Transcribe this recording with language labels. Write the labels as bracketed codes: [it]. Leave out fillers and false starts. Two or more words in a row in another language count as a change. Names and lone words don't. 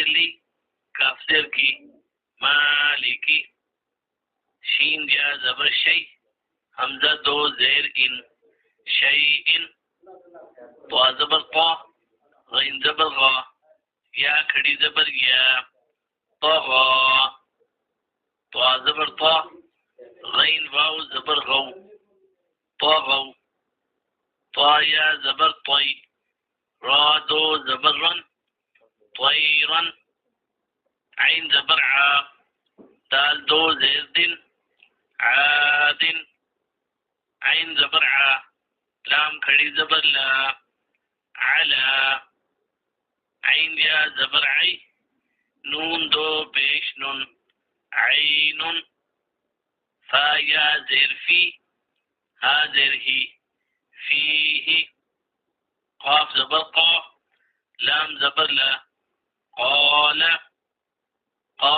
[ur] لی کاف زیر کی مالکی شین یا زبر شی حمزہ دو زیر ان شیئن طا زبر طا غین زبر غا یا کھڑی زبر یا طغا طا زبر طا غین واو زبر غو طغو طا یا زبر طی را دو زبر رن طیرن عین زبر عا دال دو زیر دن عادن عین زبر عا لام کھڑی زبر لا علا عین یا زبر عی نون دو پیش نون عین فا یا زیر فی ہا زیر ہی فیہ قاف زبر قا لام زبر لا قال قاف